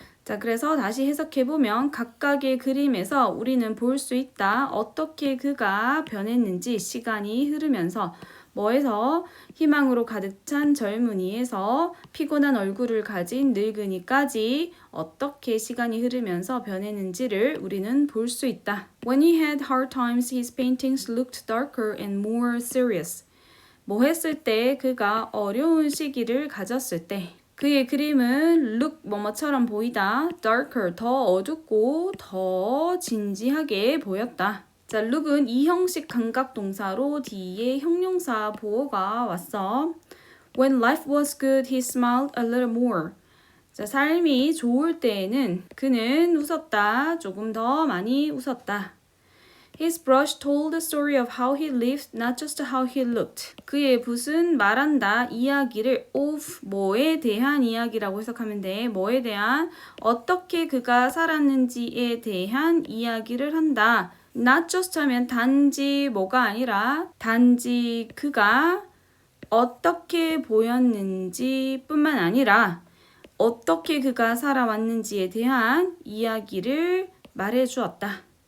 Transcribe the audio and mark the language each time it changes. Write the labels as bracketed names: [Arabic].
[Korean] 자, 그래서 다시 해석해보면 각각의 그림에서 우리는 볼 수 있다. 어떻게 그가 변했는지 시간이 흐르면서 뭐에서 희망으로 가득 찬 젊은이에서 피곤한 얼굴을 가진 늙은이까지 어떻게 시간이 흐르면서 변했는지를 우리는 볼 수 있다. [English] When he had hard times, his paintings looked darker and more serious. [Korean] 뭐 했을 때 그가 어려운 시기를 가졌을 때 그의 그림은 look 뭐뭐처럼 보이다. darker 더 어둡고 더 진지하게 보였다. 자, look은 이형식 감각 동사로 뒤에 형용사 보어가 왔어. [English] When life was good, he smiled a little more. [Korean] 자, 삶이 좋을 때에는 그는 웃었다. 조금 더 많이 웃었다. [English] His brush told the story of how he lived, not just how he looked. [Korean] 그의 붓은 말한다. 이야기를 of 뭐에 대한 이야기라고 해석하면 돼. 뭐에 대한 어떻게 그가 살았는지에 대한 이야기를 한다. [English] Not just [Korean] 하면 단지 뭐가 아니라 단지 그가 어떻게 보였는지 뿐만 아니라 어떻게 그가 살아왔는지에 대한 이야기를 말해주었다.